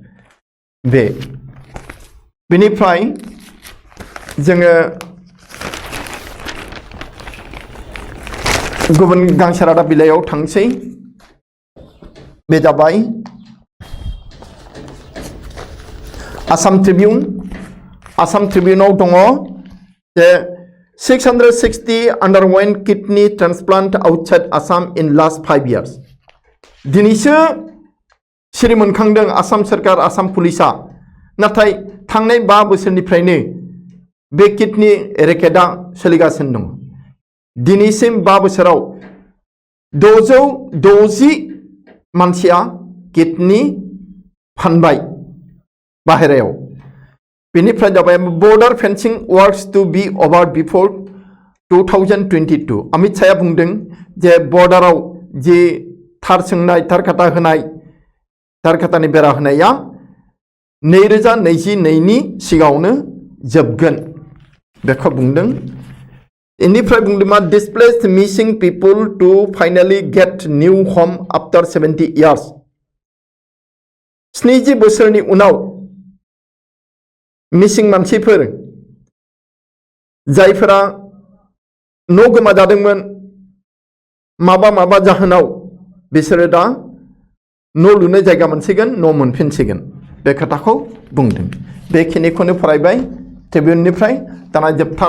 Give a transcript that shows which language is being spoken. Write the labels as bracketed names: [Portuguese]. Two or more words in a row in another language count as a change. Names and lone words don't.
[Bodo] बेनिफ्राय जोङो गुबुन गांसे रादाब बिलाइयाव थांसै बे जाबाय आसाम ट्रिब्यूनाव दङ जे [English] 660 underwent kidney transplant outside Assam in last 5 years [Bodo] दिनैसो सिरि मोनखांदों आसाम सरकार आसाम पुलिसा नाथाय थांनाय 5 बोसोरनिफ्रायनो बे किडनी रेकेटआ सोलिगासिनो दङ दिनैसिम 5 बोसोराव 660 मानसिया किडनी फानबाय बाहेरायाव बेनिफ्राय जाबाय [English] Border fencing works to be over before 2022 [Bodo] अमित शाहया बुंदों जे बॉर्डाराव जि थार सोंनाय थारखाता होनाय थारखातानि बेरा होनाया 2022 नि सिगाङावनो जोबगोन बेखौ बुंदों इनिफ्राय बुंदों मा [English] displaced missing people to finally get new home after 70 years [Bodo] 70 बोसोरनि उनाव मिसिं मानसिफोर जायफोरा न' गोमाजादोंमोन माबा जाहोनाव बिसोरो दा न' लुनो जायगा मोनसिगोन न' मोनफिनसिगोन बे खोथाखौ बुंदों बेखिनिखौनो फरायबाय ट्रिब्यूननिफ्राय दाना जोबथा